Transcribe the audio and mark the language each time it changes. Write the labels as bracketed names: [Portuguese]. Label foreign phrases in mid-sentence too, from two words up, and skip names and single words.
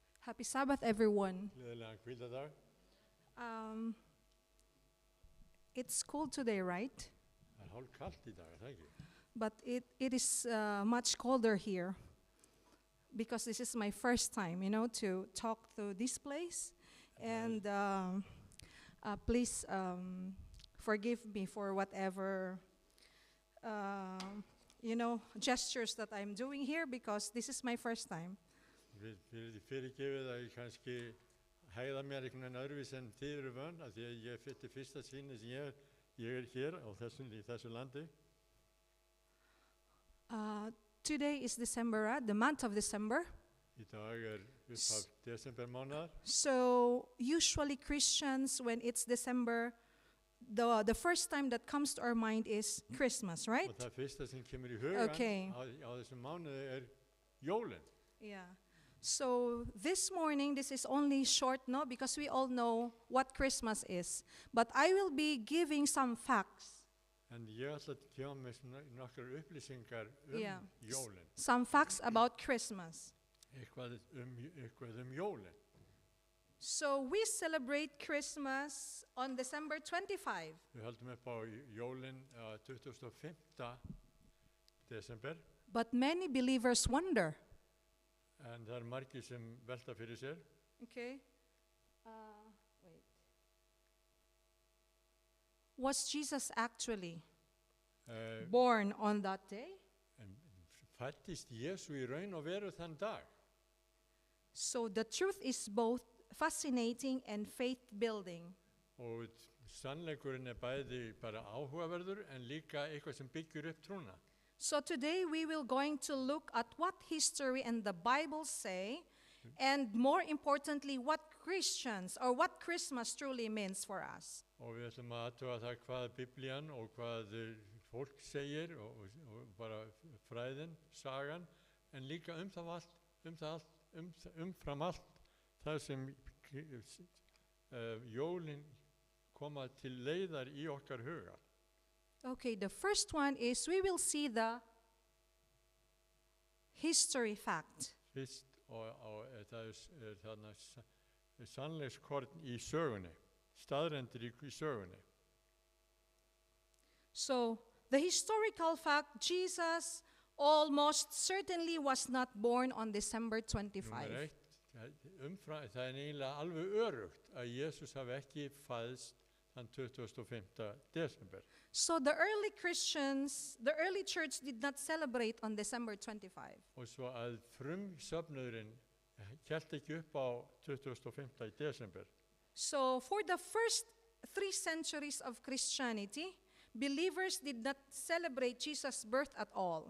[English] Happy Sabbath, everyone. [Icelandic] Gleðilegan hvíldadag. [English] Um, it's cold today, right? [Icelandic] Það er hálf kalt í dag, er það ekki? [English] But it is much colder here because this is my first time, to talk to this place. And please forgive me for whatever, gestures that I'm doing here because this is my first time. [Icelandic] Við fyrirgefið að ég kannski hægða mér einhvern veginn öðruvísi en þið eru vön, af því að ég er fyrir fyrsta sinni sem ég er hér í þessu landi. [English] Today is December, the month of December. [Icelandic] Í dag er upphaf desembermánaðar. [English] So usually Christians, when it's December, the first time that comes to our mind is Christmas, right? [Icelandic] Og það fyrsta sem kemur í hugan [English] Okay. [Icelandic] á þessum mánuði er jólin. [English] Yeah. So this morning, this is only short, no, because we all know what Christmas is. But I will be giving some facts, [Icelandic] En ég ætla að gefa mér nokkrar upplýsingar [English] Yeah. [Icelandic] jólin. [English] some facts about Christmas. [Icelandic] Eitthvað jólin. [English] So we celebrate Christmas on December 25. [Icelandic] Við höldum upp á jólin 25. desember. [English] But many believers wonder, [Icelandic] En það margir sem velta fyrir sér. [English] okay, wait. Was Jesus actually born on that day? [Icelandic] Fættist Jésu í raun og veru þann dag. [English] So the truth is both fascinating and faith-building. [Icelandic] Og sannleikurinn er bæði bara áhugaverður en líka eitthvað sem byggjur upp trúna. [English] So today we will going to look at what history and the Bible say, and more importantly, what Christians or what Christmas truly means for us. [Icelandic] Og við ætlum að athuga það hvað Biblían og hvað fólk segir og bara fræðin, sagan, en líka umfram allt það sem jólin koma til leiðar í okkar huga. [English] Okay, the first one is we will see the history fact. [Icelandic] Fyrst og það er þarna sannleikskorn í sögunni, staðrendir í sögunni. [English] So the historical fact, Jesus almost certainly was not born on December 25. [Icelandic] Númer 1, það er eiginlega alveg örugt að Jesús hafi ekki fæðst þann 25. desember. [English] So the early Christians, the early church did not celebrate on December 25. [Icelandic] Og svo að frumsöfnuðurinn hélt ekki upp á 25. desember. [English] So for the first 3 centuries of Christianity, believers did not celebrate Jesus' birth at all.